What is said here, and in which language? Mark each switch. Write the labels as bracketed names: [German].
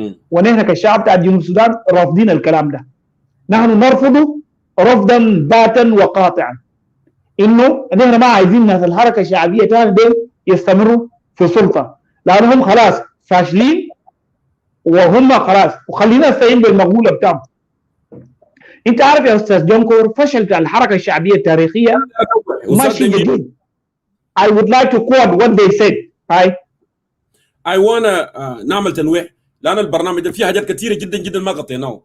[Arabic] ونحن كشعب بتاع جنوب السودان رافضين الكلام ده. نحن نرفضه رفضا باتا وقاطعا، انه نحن ما عايزين ناس الحركه الشعبيه ثاني دول يستمروا في السلطه، لانهم خلاص فاشلين وهم خلاص. وخلينا نستعين بالمقوله بتاعهم. انت عارف يا استاذ جونكور، فشل الحركه الشعبيه التاريخيه ماشي جديد. [English] I would like to quote what they said. I wanna [Arabic] نعمل تنويه، لان البرنامج ده فيه حاجات كثيره جدا جدا ما غطيناه.